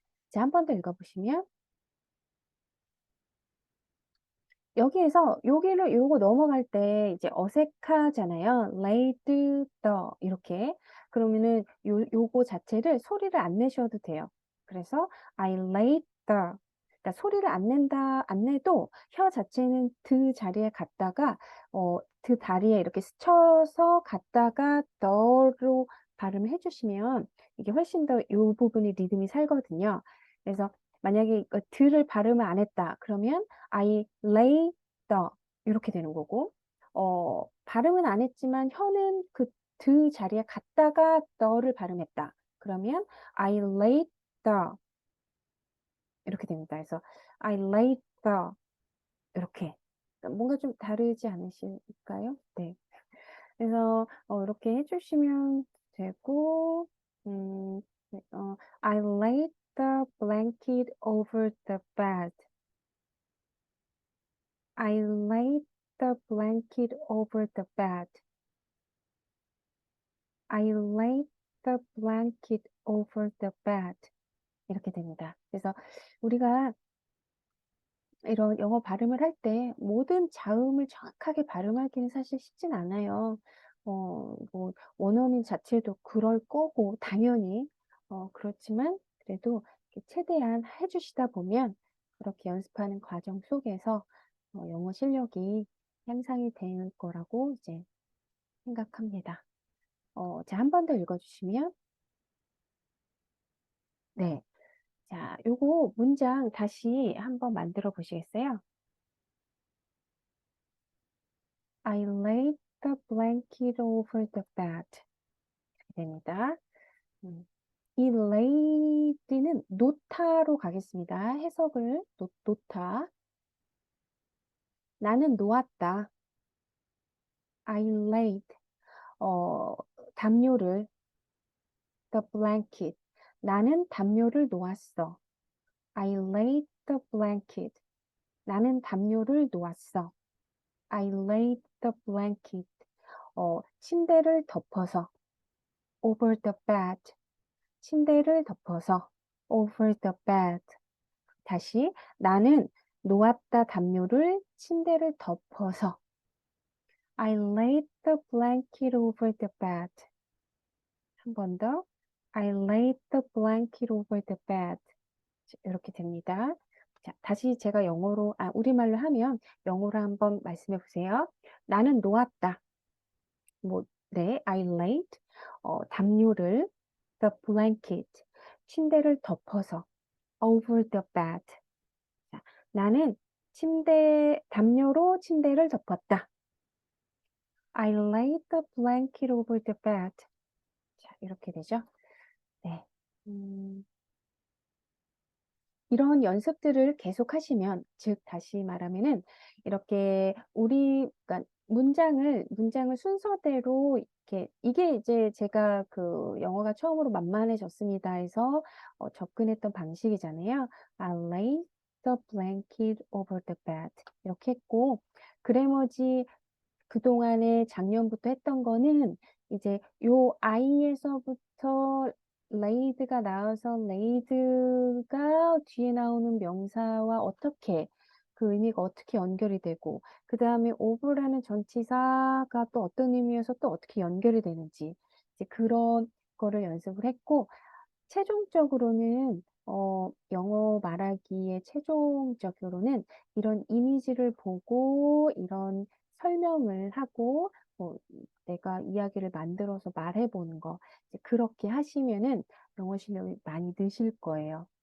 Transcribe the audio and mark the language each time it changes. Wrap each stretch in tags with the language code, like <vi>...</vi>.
<ko>자, 한 번 더 읽어보시면 여기에서 여기를 요거 넘어갈 때 이제 어색하잖아요.</ko> <en>laid the 이렇게.</en> <ko>그러면은 요거 자체를 소리를 안 내셔도 돼요.</ko> <en>그래서 I laid the.</en> <ko>그러니까 소리를 안 내도 혀 자체는 드 자리에 갔다가 드 다리에 이렇게 스쳐서 갔다가 더로 발음을 해주시면 이게 훨씬 더 요 부분이 리듬이 살거든요. 그래서 만약에 이거 드를 발음을 안 했다. 그러면</ko> <en>I lay the</en> <ko>이렇게 되는 거고 발음은 안 했지만 혀는 그 드 자리에 갔다가 the를 발음했다. 그러면</ko> <en>I laid the</en> <ko>이렇게 됩니다. 그래서</ko> <en>I laid the</en> <ko>이렇게 뭔가 좀 다르지 않으실까요? 네. 그래서 이렇게 해주시면 되고 네,</ko> <en>I laid the blanket over the bed. I laid the blanket over the bed. I laid the blanket over the bed.</en> <ko>이렇게 됩니다. 그래서 우리가 이런 영어 발음을 할 때 모든 자음을 정확하게 발음하기는 사실 쉽진 않아요. 뭐 원어민 자체도 그럴 거고 당연히 그렇지만 그래도 이렇게 최대한 해주시다 보면 그렇게 연습하는 과정 속에서 영어 실력이 향상이 될 거라고 이제 생각합니다. 자, 한 번 더 읽어주시면 네. 자, 요거 문장 다시 한번 만들어 보시겠어요?</ko> <en>I laid the blanket over the bed.</en> <ko>이렇게 됩니다. 이 laid는 놓다로 가겠습니다. 해석을 놓다. 나는 놓았다.</ko> <en>I laid 담요를 the blanket.</en> <ko>나는 담요를 놓았어.</ko> <en>I laid the blanket.</en> <ko>나는 담요를 놓았어.</ko> <en>I laid the blanket.</en> <ko>침대를 덮어서</ko> <en>over the bed.</en> <ko>침대를 덮어서</ko> <en>over the bed.</en> <ko>다시 나는 놓았다 담요를 침대를 덮어서</ko> <en>I laid the blanket over the bed.</en> <ko>한 번 더.</ko> <en>I laid the blanket over the bed.</en> <ko>이렇게 됩니다. 자, 다시 제가 우리말로 하면 영어로 한번 말씀해 보세요. 나는 놓았다.</ko> <en>네, I laid 담요를 the blanket</en> <ko>침대를 덮어서</ko> <en>over the bed.</en> <ko>자, 나는 담요로 침대를 덮었다.</ko> <en>I laid the blanket over the bed.</en> <ko>자, 이렇게 되죠. 네. 이런 연습들을 계속 하시면, 즉, 다시 말하면은, 이렇게 그러니까 문장을 순서대로, 이게 이제 제가 그 영어가 처음으로 만만해졌습니다 해서 접근했던 방식이잖아요.</ko> <en>I lay the blanket over the bed.</en> <ko>이렇게 했고, 그래머지 그동안에 작년부터 했던 거는 이제 요 I에서부터 laid가 나와서 laid가 뒤에 나오는 명사와 어떻게 그 의미가 어떻게 연결이 되고 그다음에 over라는 전치사가 또 어떤 의미여서 또 어떻게 연결이 되는지 이제 그런 거를 연습을 했고 최종적으로는 영어 말하기의 최종적으로는 이런 이미지를 보고 이런 설명을 하고 뭐 내가 이야기를 만들어서 말해 보는 거 이제 그렇게 하시면은 영어 실력이 많이 느실 거예요.</ko>